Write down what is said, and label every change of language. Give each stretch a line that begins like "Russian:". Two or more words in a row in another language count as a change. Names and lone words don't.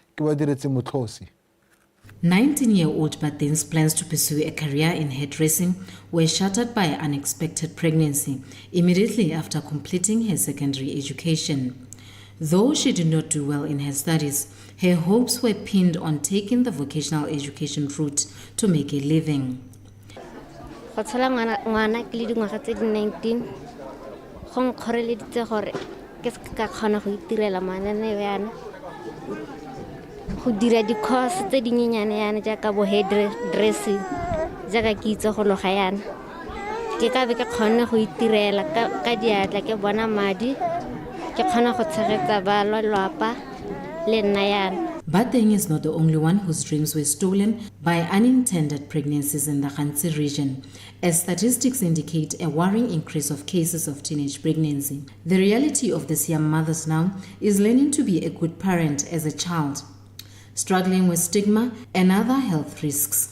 English: 19-year-old Batin's plans to pursue a career in hairdressing were shattered by an unexpected pregnancy immediately after completing her secondary education. Though she did not do well in her studies, her hopes were pinned on taking the vocational education route to make a living.
Tswana: Go tshola ngwana ke le dingwaga tse di 19 go nkgoreleditse gore ke ka kgona go itirela mananeo yana go dira di-course tse di nyenyane yana jaaka bo hairdressing jaaka ke itse go loga yana ke ka be ke kgone go itirela ka diatla ke bona madi ke kgona go tshegetsa ba lelapa le nna yana.
English: Bateng is not the only one whose dreams were stolen by unintended pregnancies in the Khansi region, as statistics indicate a worrying increase of cases of teenage pregnancy. The reality of these young mothers now is learning to be a good parent as a child, struggling with stigma and other health risks.